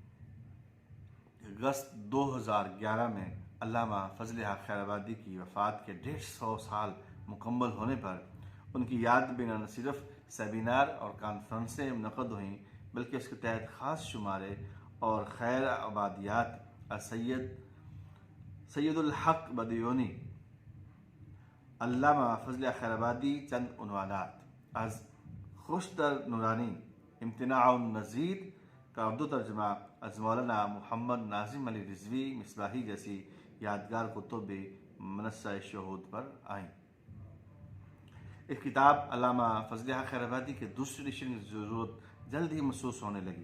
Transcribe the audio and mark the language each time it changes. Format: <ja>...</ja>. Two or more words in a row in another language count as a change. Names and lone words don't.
<ur>اگست 2011 میں علامہ فضل حق خیر آبادی کی وفات کے 150 سال مکمل ہونے پر ان کی یاد میں نہ صرف سیمینار اور کانفرنسیں منعقد ہوئیں بلکہ اس کے تحت خاص شمارے اور خیر آبادیات سید الحق بدیونی، علامہ فضل خیر آبادی چند عنوانات از خوشتر نورانی، امتناع النظیر کا اردو ترجمہ از مولانا محمد ناظم علی رضوی مصباحی جیسی یادگار کتب بھی منصہ شہود پر آئیں۔ ایک کتاب علامہ فضل حق خیر آبادی کے دوسرے ایڈیشن کی ضرورت جلد ہی محسوس ہونے لگی۔</ur>